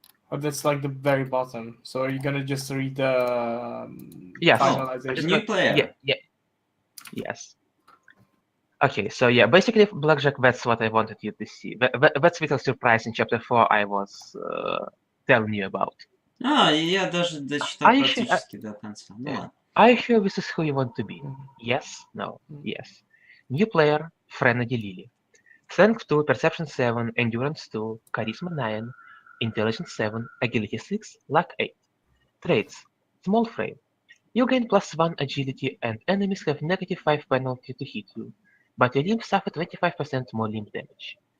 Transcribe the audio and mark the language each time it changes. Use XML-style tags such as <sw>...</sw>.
<en>Oh, that's like the very bottom. So are you gonna just read the yes. finalization? New player. Yeah. Yes. Okay, so yeah, basically, Blackjack, that's what I wanted you to see. That's little surprise in chapter 4 I was telling you about.</en> <ru>Я даже дочитал практически до конца. Ну ладно.</ru> <en>Are you sure this is who you want to be? Yes, no, yes. New player, Frenedy Lily. Strength 2, Perception 7, Endurance 2, Charisma 9, Intelligence 7, Agility 6, Luck 8. Traits, Small Frame. You gain +1 agility and enemies have -5 penalty to hit you, but your limbs suffer 25% more limb damage.</en>